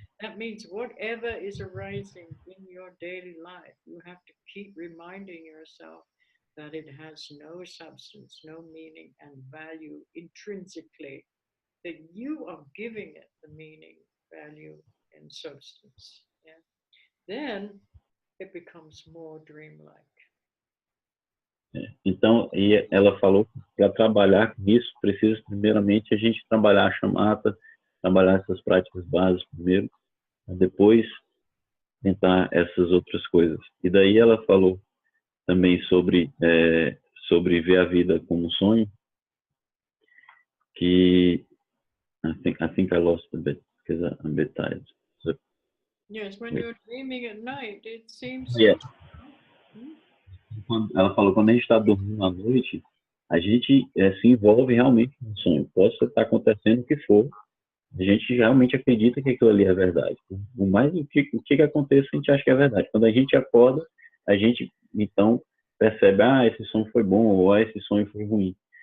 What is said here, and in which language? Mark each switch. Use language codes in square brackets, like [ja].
[en] That means whatever is arising in your daily life, you have to keep reminding yourself that it has no substance, no meaning and value intrinsically, that you are giving it the meaning, value, and substance. Yeah? Then it becomes more dreamlike. [pt] Então, e ela falou que para trabalhar com isso, precisa primeiramente a gente trabalhar a chamata, trabalhar essas práticas básicas primeiro, depois tentar essas outras coisas. E daí ela falou também sobre ver a vida como um sonho, que [en] I think I lost a bit because I'm a bit tired. So, Yes, when you're dreaming at night, it seems so. yeah. [pt] Ela falou, quando a gente está dormindo à noite, a gente se envolve realmente no sonho. Pode estar acontecendo o que for, a gente realmente acredita que aquilo ali é verdade. O mais o que aconteça, a gente acha que é verdade. Quando a gente acorda, a gente então percebe, esse sonho foi bom ou esse sonho foi ruim.